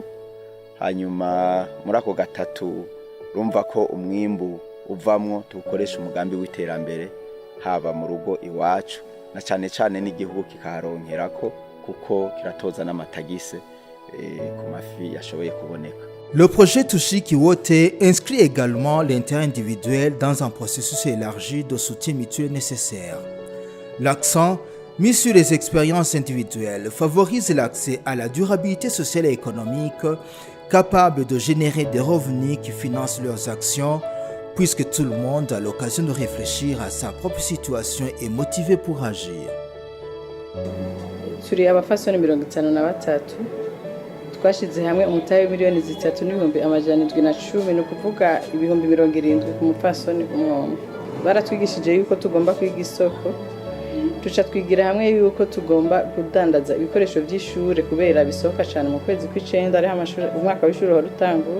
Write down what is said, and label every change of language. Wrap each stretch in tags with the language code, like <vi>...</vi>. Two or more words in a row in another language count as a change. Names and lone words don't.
<rn>Hanyuma muri ako 3 urumva ko umwimbu uvamwo tukoresha umugambi w'iterambere, haba mu rugo iwacu na cyane cyane n'igihugu kikaronkerako, kuko kiratoza n'amatagise ku mafi yashoboye kuboneka.</rn> <fr>Le projet Tushiki Wote inscrit également l'intérêt individuel dans un processus élargi de soutien mutuel nécessaire. L'accent mis sur les expériences individuelles favorise l'accès à la durabilité sociale et économique, capable de générer des revenus qui financent leurs actions, puisque tout le monde a l'occasion de réfléchir à sa propre situation et motivé pour agir.</fr> <rn>Turi abafasoni 53 twashize hamwe umutahe miliyoni 3,710 no kuvuga ibihumbi 70 ku mupfasoni umwe. Baratwigishije yuko tugomba kwiga isoko, tuca twigira hamwe yuko tugomba kudandaza ibikoresho by'ishure kubera bisohoka cyane mu kwezi kw'icenda ari amashuri umwaka w'ishuri ho rutangura.</rn>